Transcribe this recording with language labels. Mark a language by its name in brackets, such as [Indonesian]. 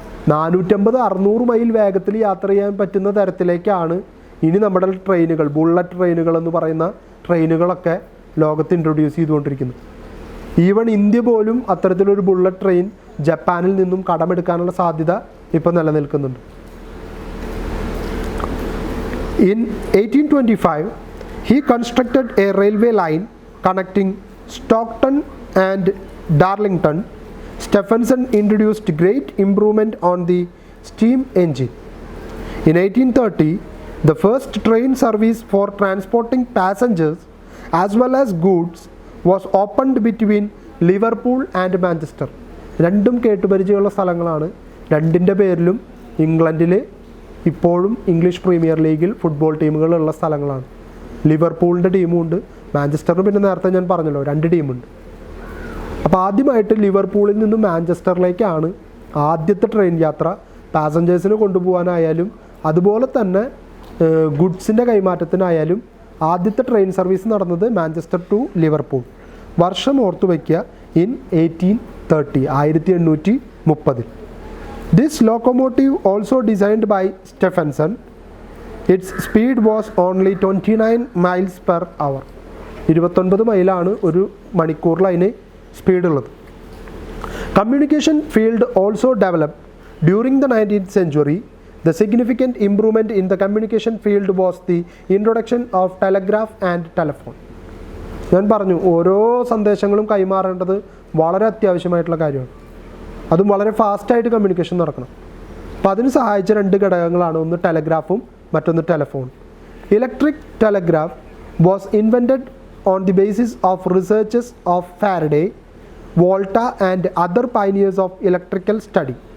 [Malayalam] 450, 600 mile വേഗത്തിൽ യാത്ര ചെയ്യാൻ പറ്റുന്ന തരത്തിലേക്കാണ് ഇനി നമ്മുടെ ട്രെയിനുകൾ, ബുള്ളറ്റ് ട്രെയിനുകൾ എന്ന് പറയുന്ന ട്രെയിനുകളൊക്കെ ലോകത്ത് ഇൻട്രൊഡ്യൂസ് ചെയ്തുകൊണ്ടിരിക്കുന്നത്. ഈവൺ ഇന്ത്യ പോലും അത്തരത്തിലൊരു ബുള്ളറ്റ് ട്രെയിൻ ജപ്പാനിൽ നിന്നും കടമെടുക്കാനുള്ള സാധ്യത ഇപ്പോൾ നിലനിൽക്കുന്നുണ്ട്. [English] In 1825, he constructed a railway line connecting Stockton and Darlington. Stephenson introduced great improvement on the steam engine. In 1830, the first train service for transporting passengers as well as goods was opened between Liverpool and Manchester. [Malayalam] രണ്ടും കേട്ടുപരിചയമുള്ള സ്ഥലങ്ങളാണ്. രണ്ടിൻ്റെ പേരിലും ഇംഗ്ലണ്ടിൽ ഇപ്പോഴും English premier ലീഗിൽ football ടീമുകളുള്ള സ്ഥലങ്ങളാണ്. ലിവർപൂളിൻ്റെ ടീമുണ്ട്, മാഞ്ചസ്റ്ററിന് പിന്നെ നേരത്തെ ഞാൻ പറഞ്ഞല്ലോ 2 ടീമുണ്ട്. അപ്പോൾ ആദ്യമായിട്ട് ലിവർപൂളിൽ നിന്നും മാഞ്ചസ്റ്ററിലേക്കാണ് ആദ്യത്തെ ട്രെയിൻ യാത്ര. പാസഞ്ചേഴ്സിന് കൊണ്ടുപോകാനായാലും അതുപോലെ തന്നെ ഗുഡ്സിൻ്റെ കൈമാറ്റത്തിനായാലും ആദ്യത്തെ ട്രെയിൻ സർവീസ് നടന്നത് മാഞ്ചസ്റ്റർ ടു ലിവർപൂൾ. വർഷം ഓർത്തു വയ്ക്കുക, in 1830, 1830. [English] This locomotive also designed by Stephenson. Its speed was only 29 miles per hour. [Malayalam] 29 മൈലാണ് ഒരു മണിക്കൂറിൽ അതിന് സ്പീഡുള്ളത്. [English] Communication field also developed during the 19th century. The significant improvement in the communication field was the introduction of telegraph and telephone. [Malayalam] ഞാൻ പറഞ്ഞു, ഓരോ സന്ദേശങ്ങളും കൈമാറേണ്ടത് വളരെ അത്യാവശ്യമായിട്ടുള്ള കാര്യമാണ്. അതും വളരെ ഫാസ്റ്റായിട്ട് കമ്മ്യൂണിക്കേഷൻ നടക്കണം. അപ്പോൾ അതിന് സഹായിച്ച 2 ഘടകങ്ങളാണ്, ഒന്ന് ടെലഗ്രാഫും മറ്റൊന്ന് telephone. [English] Electric telegraph was invented on the basis of researches of Faraday, Volta and other pioneers of electrical study.